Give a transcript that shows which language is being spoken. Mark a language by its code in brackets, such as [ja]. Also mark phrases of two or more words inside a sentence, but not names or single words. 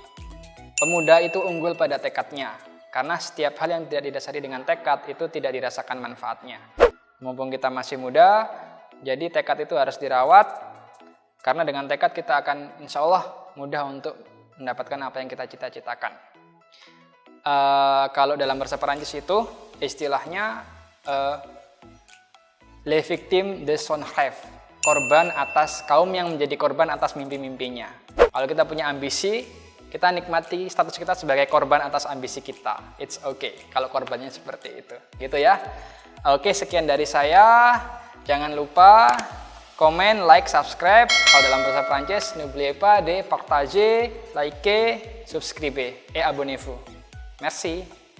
[id] Pemuda itu unggul pada tekadnya, karena setiap hal yang tidak didasari dengan tekad itu tidak dirasakan manfaatnya. Mumpung kita masih muda, jadi tekad itu harus dirawat. Karena dengan tekad kita akan [ar] إن شاء الله [id] mudah untuk mendapatkan apa yang kita cita-citakan. Kalau dalam bahasa Perancis itu istilahnya [fr] les victimes de son rêve, [id] kaum yang menjadi korban atas mimpi-mimpinya. Kalau kita punya ambisi, kita nikmati status kita sebagai korban atas ambisi kita. [en] It's okay [id] kalau korbannya seperti itu, gitu ya. Oke, sekian dari saya. Jangan lupa komen, like, subscribe. Kalau dalam bahasa Prancis, [fr] n'oubliez pas de partager, liker, subscriber et abonnez-vous. Merci.